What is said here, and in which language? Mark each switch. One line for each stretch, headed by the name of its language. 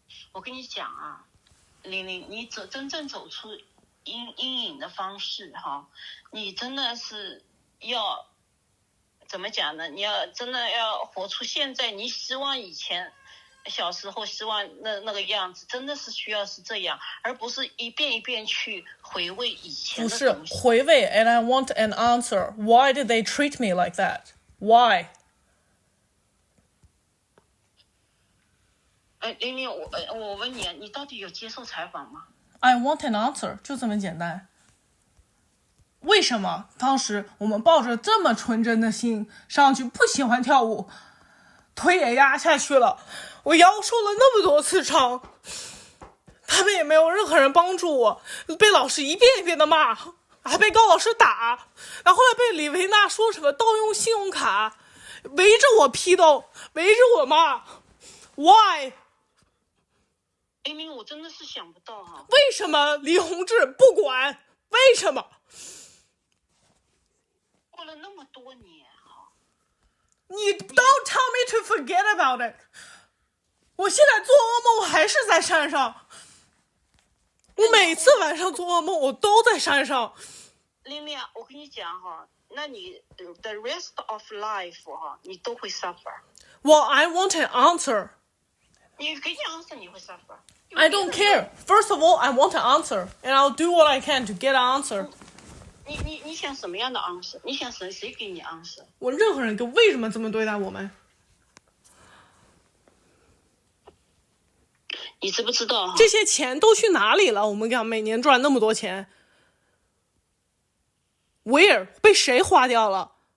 Chinese: 我跟你讲啊，玲玲，你真正走出阴影的方式哈，你真的是要怎么讲呢？你要真的要活出现在你希望以前小时候希望那个样子，真的是需要是这样，而不是一遍一遍去回味以前的东西。不是回味
English: ，and I want an answer. Why did they treat me like that? Why?
Chinese: 玲玲，我问你啊，你到底有接受采访吗？
English: I want an answer，
Chinese: 就这么简单。为什么当时我们抱着这么纯真的心上去，不喜欢跳舞，腿也压下去了，我腰受了那么多次伤，他们也没有任何人帮助我，被老师一遍一遍的骂，还被高老师打，然后后来被李维娜说什么盗用信用卡，围着我批斗，围着我骂 ，
English: Why？
Chinese: 玲玲，我真的是想不到哈，为什么李洪志不管？为什么？过了那么多年哈，你
English: Don't tell me to forget about it。
Chinese: 我现在做噩梦，我还是在山上。我每次晚上做噩梦，我都在山上。玲玲，我跟你讲哈，那你
English: the rest of life
Chinese: 哈，你都会 suffer。
English: Well, I want an answer.
Chinese: 你给你 answer， 你会 suffer。
English: I don't care. First of all, I want an answer, and I'll do what I can to get an answer.
Chinese: 你想什么样的 answer？ 你想谁给你 answer？我任何人为什么这么对待我们？你知不知道哈？这些钱都去哪里了？我们讲每年赚那么多钱 ，
English: Where
Chinese: 被谁花掉了？